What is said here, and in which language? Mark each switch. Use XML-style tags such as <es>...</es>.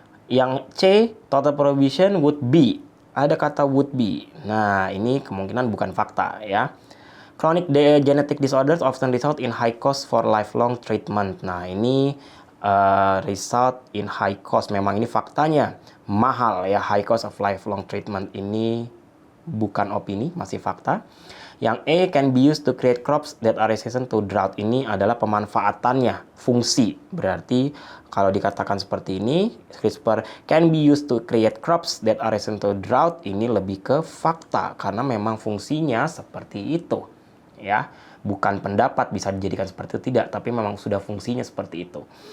<id>Yang C,</id> <en>total prohibition would be.</en> <id>Ada kata</id> <en>would be.</en> <id>Nah, ini kemungkinan bukan fakta ya.</id> <en>Chronic genetic disorders often result in high cost for lifelong treatment.</en> <id>Nah, ini</id> <en>result in high cost.</en> <id>Memang ini faktanya. Mahal ya,</id> <en>high cost of lifelong treatment.</en> <id>Ini bukan opini, masih fakta. Yang E,</id> <en>can be used to create crops that are resistant to drought.</en> <id>Ini adalah pemanfaatannya, fungsi. Berarti kalau dikatakan seperti ini,</id> <en>CRISPR can be used to create crops that are resistant to drought.</en> <id>Ini lebih ke fakta karena memang fungsinya seperti itu. Ya, bukan pendapat bisa dijadikan seperti itu, tidak, tapi memang sudah fungsinya seperti itu.</id>